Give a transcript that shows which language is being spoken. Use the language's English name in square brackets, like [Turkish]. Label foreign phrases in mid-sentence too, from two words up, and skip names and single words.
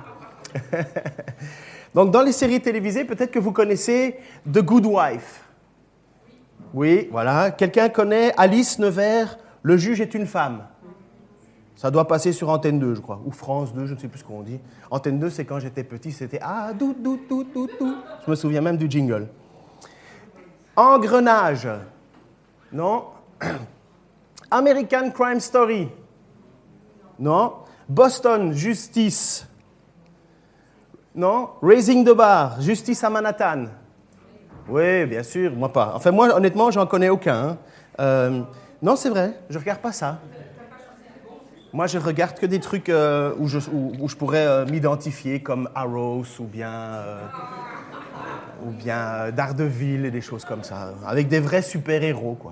[French] Donc, dans les séries télévisées, peut-être que vous connaissez The Good Wife. Oui, voilà. Quelqu'un connaît Alice Nevers, Le juge est une femme. Ça doit passer sur Antenne 2, je crois, ou France 2, je ne sais plus ce qu'on dit. Antenne 2, c'est quand j'étais petit, c'était « Ah, dout, dout, dout, dout, dout ». Je me souviens même du jingle. Engrenage. Non. American Crime Story. Non. Boston, Justice. Non. Raising the Bar, Justice à Manhattan. Oui, bien sûr, moi pas. Enfin, moi, honnêtement, j'en connais aucun. Hein. Non, c'est vrai, je regarde pas ça. Moi, je regarde que des trucs où je pourrais m'identifier, comme Arrows ou bien Daredevil et des choses comme ça, avec des vrais super-héros, quoi.